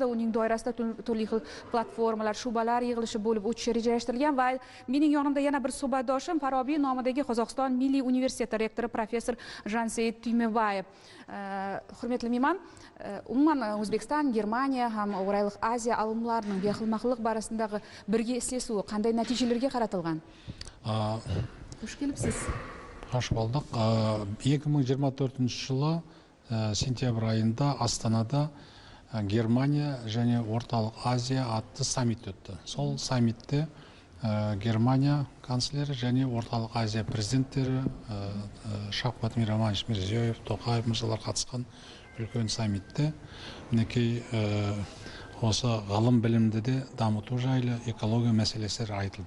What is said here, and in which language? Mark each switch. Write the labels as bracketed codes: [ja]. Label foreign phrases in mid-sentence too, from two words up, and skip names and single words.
[uz] Uning doirasida turli xil platformalar, shubalar yig'ilishi bo'lib o'tishi rejalashtirilgan va mening yonimda yana bir suhbatdoshim Farobiy nomidagi Qozog'iston Milliy universiteti rektori professor Janseyit Tuymebayev. Hurmatli mehmon, umuman O'zbekiston, Germaniya ham O'rayliq Aziya olimlarining bioxilma-xillik borasidagi birga islashuvi qanday natijalarga qaratilgan? Xush kelibsiz. [tr] Hoş bulduk. [kk] 2024 жылы сентябрь айында Астанада Германия және Орталық Азия атты саммит өтті. Сол саммитте Германия канцлері және Орталық Азия президенттері Шавкат Миромонович Мирзиёев, Тоқаев мырзалар қатысқан үлкен саммитте мінекей осы ғылым білімді де дамыту жайлы экология мәселелері айтылды.